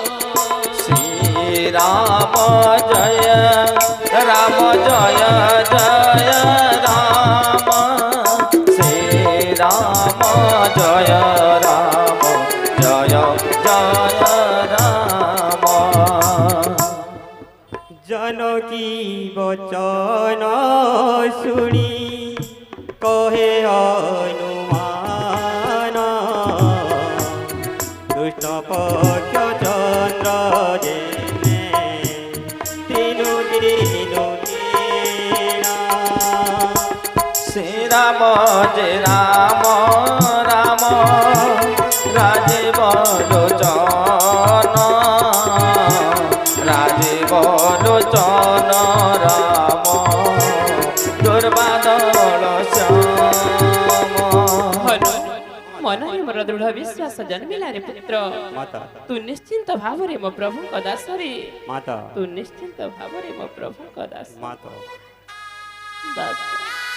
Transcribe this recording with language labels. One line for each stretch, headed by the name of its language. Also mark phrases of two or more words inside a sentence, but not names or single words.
Odia: ଶ୍ରୀରାମ ଜୟ ରାମ ଜୟ ଜୟ ରାମ ଶ୍ରୀରାମ ଜୟ ରାମ ଜୟ ଜୟ ରାମ ଜାନକୀ ବଚନ ଶୁଣି କହେ ହନୁମାନ ଦୁଷ୍ଟ ପକ୍ଷ ଚନ୍ଦ୍ର ଯେନେ ତିନୁ ଦିନୁ ଦିନା ଶ୍ରୀରାମ ଜୟ ରାମ ରାମ ରାଜୀବ ଲୋଚନ ରାଜୀବ ଲୋଚନ ରାମ ଦୁର୍ବାଦଳ ଶ୍ୟାମ ହନୁ ମନରେ ମୋର ଦୃଢ଼ ବିଶ୍ୱାସ ଜନ୍ମିଲା ରେ ପୁତ୍ର माता ତୁ ନିଶ୍ଚିନ୍ତ ଭାବରେ ମୋ ପ୍ରଭୁଙ୍କ ଦାସରେ माता ତୁ ନିଶ୍ଚିନ୍ତ ଭାବରେ ମୋ ପ୍ରଭୁଙ୍କ ଦାସ माता ଦାସ